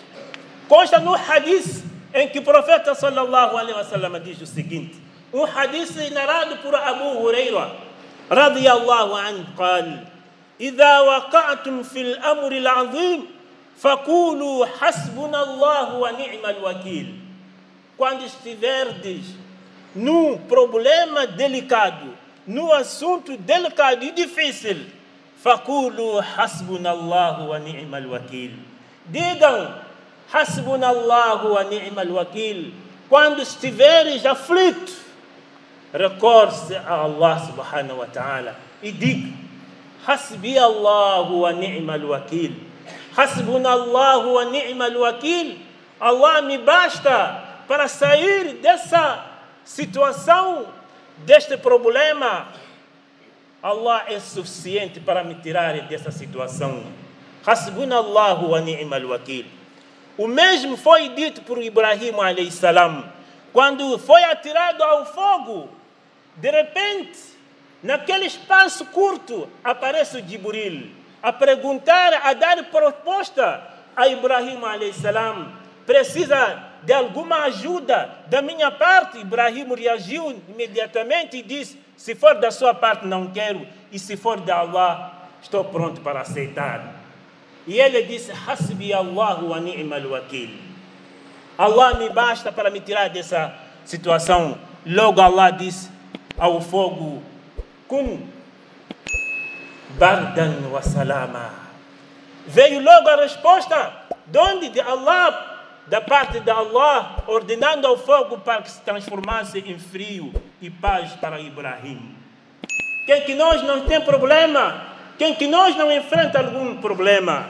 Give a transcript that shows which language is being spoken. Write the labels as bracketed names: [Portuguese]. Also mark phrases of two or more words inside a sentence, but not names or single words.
[Portuguese] Consta no hadith em que o profeta [Arabic] صلى الله عليه وسلم [Portuguese] diz o seguinte, um hadith narrado por Abu Huraira [Arabic] رضي الله عنه, قال إذا وقعتم في الأمر العظيم فقولوا حسبنا الله ونعم الوكيل. [Portuguese] Quando estiverdes num problema delicado, num assunto delicado e difícil, [Arabic] فقولوا حسبنا الله ونعم الوكيل. [Portuguese] Digam [Arabic] حسبنا الله ونعم الوكيل. [Portuguese] Quando estiveres aflito, recorre a Allah [Arabic] سبحانه وتعالى [Portuguese] e diga [Arabic] حسبي الله ونعم الوكيل. حسبنا الله ونعم الوكيل. [Portuguese] Allah me basta para sair dessa situação, deste problema. Allah é suficiente para me tirar dessa situação. [Arabic] حسبنا الله ونعم الوكيل. [Portuguese] O mesmo foi dito por Ibrahim [Arabic] عليه السلام, [Portuguese] quando foi atirado ao fogo. De repente, naquele espaço curto, aparece o Jibril a perguntar, a dar proposta a Ibrahim [Arabic] عليه السلام. [Portuguese] Precisa de alguma ajuda da minha parte? Ibrahim reagiu imediatamente e disse, se for da sua parte não quero, e se for de Allah estou pronto para aceitar. E ele disse, [Arabic] حسبي الله ونعم الوكيل. [Portuguese] Allah me basta para me tirar dessa situação. Logo Allah disse ao fogo, [Arabic] كوني بردا وسلاما. [Portuguese] Veio logo a resposta, de onde? De Allah, da parte de Allah, ordenando ao fogo para que se transformasse em frio e paz para Ibrahim. Quem que nós não tem problema? Quem que nós não enfrenta algum problema?